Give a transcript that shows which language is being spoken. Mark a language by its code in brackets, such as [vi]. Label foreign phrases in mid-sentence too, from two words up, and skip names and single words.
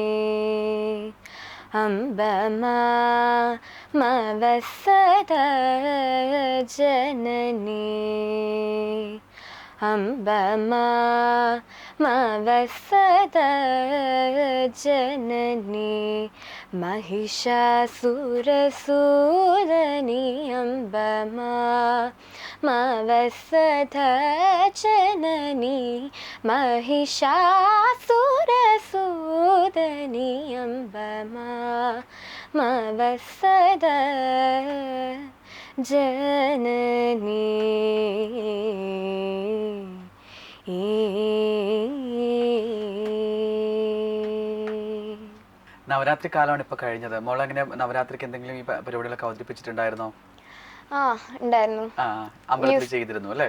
[sa] അംബ മവസഥ ജനനീ, അംബ മവസഥ ജനനീ, महिषासुरसूदनी अम्ब मवसथ जननी, महिषासुरसूदनी अम्ब मवसथ जननी. [ml] നവരാത്രി കാലമാണ് ഇപ്പൊ കഴിഞ്ഞത്. മോൾ എങ്ങനെ നവരാത്രിക്ക് എന്തെങ്കിലും ഈ പരിപാടികളൊക്കെ അവതരിപ്പിച്ചിട്ടുണ്ടായിരുന്നോ? ഉണ്ടായിരുന്നു. അമ്പലത്തിൽ ചെയ്തിരുന്നു അല്ലേ?